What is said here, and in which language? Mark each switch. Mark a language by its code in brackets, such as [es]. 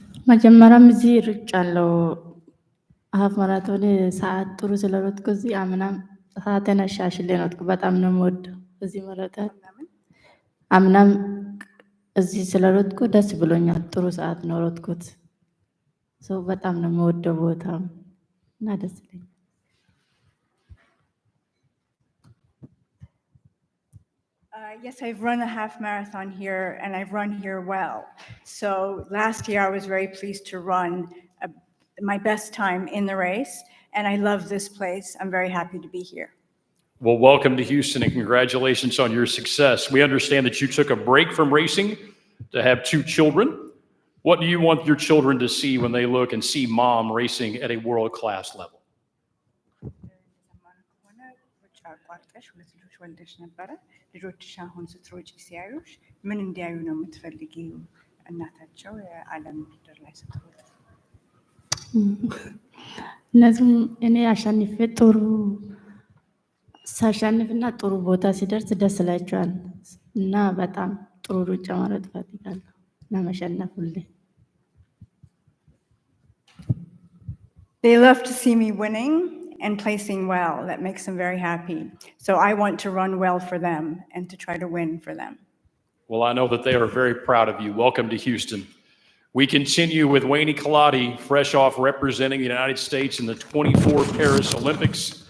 [am] መጀመሪያም እዚህ ሩጫለሁ ሀፍ ማራቶን ሰዓት ጥሩ ስለሮጥኩ እዚህ አምናም ሰዓቴን አሻሽሌ ነው የሮጥኩ። በጣም ነው የምወደው እዚህ መሮጥ። አምናም እዚህ ስለሮጥኩ ደስ ብሎኛል። ጥሩ ሰዓት ነው ሮጥኩት። ሰው በጣም ነው የምወደው ቦታ እና ደስ ይለኛል። [en] Yes, I've run a half marathon here, and I've run here well. So last year, I was very pleased to run my best time in the race, and I love this place. I'm very happy to be here. Well, welcome to Houston, and congratulations on your success. We understand that you took a break from racing to have two children. What do you want your children to see when they look and see mom racing at a world-class level? [am] ልጆችሽ አሁን ስትሮጪ ሲያዩሽ ምን እንዲያዩ ነው የምትፈልጊው? እናታቸው የዓለም ምድር ላይ ስትሮጥ እነዚህም እኔ አሸንፌ ጥሩ ሳሸንፍና ጥሩ ቦታ ሲደርስ ደስ ይላቸዋል እና በጣም ጥሩ ሩጫ መሮጥ እፈልጋለሁ እና መሸነፍ ሁሌ [en] They love to see me winning and placing well. That makes them very happy. So I want to run well for them and to try to win for them. Well, I know that they are very proud of you. Welcome to Houston. We continue with Wayne Kaladi, fresh off representing the United States in the 24 Paris Olympics.